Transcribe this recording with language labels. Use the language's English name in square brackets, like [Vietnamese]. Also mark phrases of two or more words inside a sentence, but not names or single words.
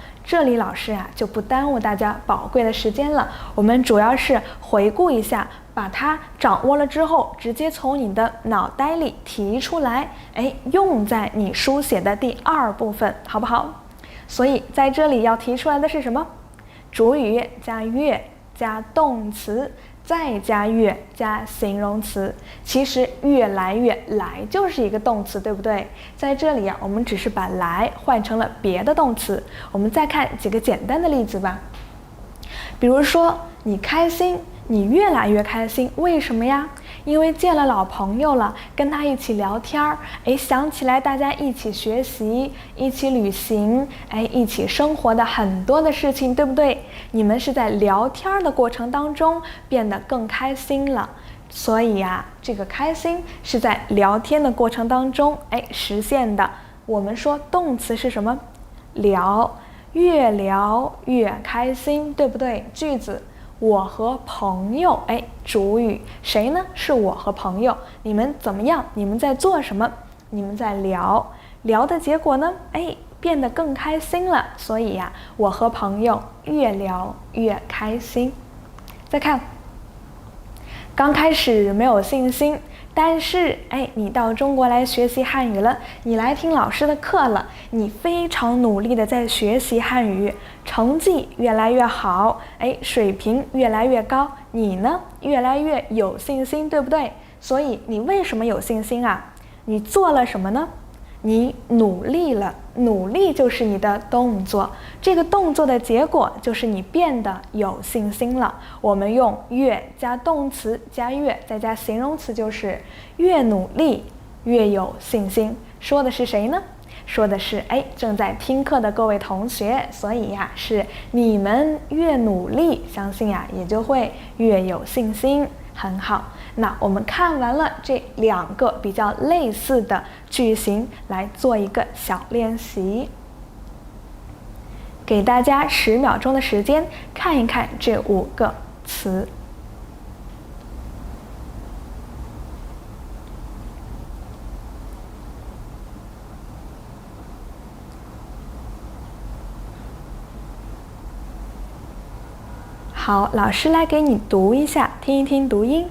[Chinese] 這裡老師就不耽誤大家寶貴的時間了，我們主要是回顧一下，把它掌握了之後，直接從你的腦袋裡提出來，用在你書寫的第2部分，好不好？所以在這裡要提出來的是什麼？主語加越加動詞再加越加形容詞。其實越來越來就是一個動詞，對不對？在這裡我們只是把來換成了別的動詞。我們再看幾個簡單的例子吧。比如說你開心，你越來越開心，為什麼呀？因為見了老朋友了，跟他一起聊天兒，想起來大家一起學習，一起旅行，一起生活的很多的事情，對不對？你們是在聊天的過程當中變得更開心了，所以這個開心是在聊天的過程當中實現的。我們說動詞是什麼？聊，越聊越開心，對不對？句子。我和朋友，主語誰呢？是我和朋友。你們怎麼樣？你們在做什麼？你們在聊，聊的結果呢？變得更開心了。所以我和朋友越聊越開心。再看，剛開始沒有信心，但是你到中國來學習漢語了，你來聽老師的課了，你非常努力的在學習漢語，成績越來越好，水平越來越高，你呢越來越有信心，对不对？所以你為什麼有信心啊？你做了什麼呢？你努力了，努力就是你的動作，這個動作的結果就是你變得有信心了。我們用越加動詞加越再加形容詞，就是越努力越有信心。說的是誰呢？說的是正在聽課的各位同學，所以是你們越努力，相信也就會越有信心。很好，那我們看完了這兩個比較類似的句型，來做一個小練習。給大家10秒鐘的時間，看一看這5個詞。好，老師來給你讀一下，聽一聽讀音。